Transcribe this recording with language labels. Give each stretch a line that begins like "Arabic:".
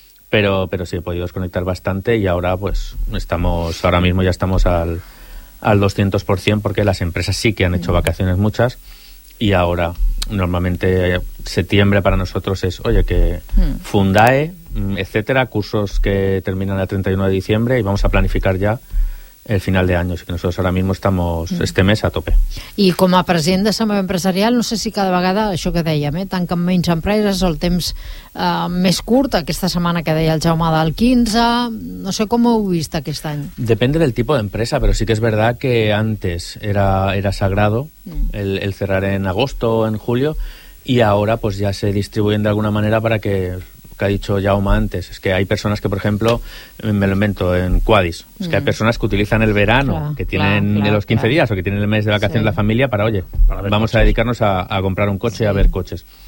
Spanish: Pero sí, he podido desconectar bastante y ahora pues ya estamos al 200%, porque las empresas sí que han hecho vacaciones muchas, y ahora normalmente septiembre para nosotros es, oye, que Fundae, etcétera, cursos que terminan el 31 de diciembre y vamos a planificar ya el final de año, así que nosotros ara mismo estamos este mes a tope.
Catalan: I com a president de Sama Empresarial, no sé si cada vegada, això que dèiem, tanquen menys empreses, el temps més curt, aquesta setmana que deia el Jaume del 15, no sé com ho heu vist aquest any.
Spanish: Depende del tipo de empresa, pero sí que es verdad que antes era sagrado el cerrar en agosto o en julio, y ahora pues ya se distribuyen de alguna manera para que ha dicho Jaume antes, es que hay personas que, por ejemplo, me lo invento, en Quadis, es que hay personas que utilizan el verano, que tienen los 15 días o que tienen el mes de vacaciones la familia para, oye, para ver, vamos coches. A dedicarnos a comprar un coche y a ver coches.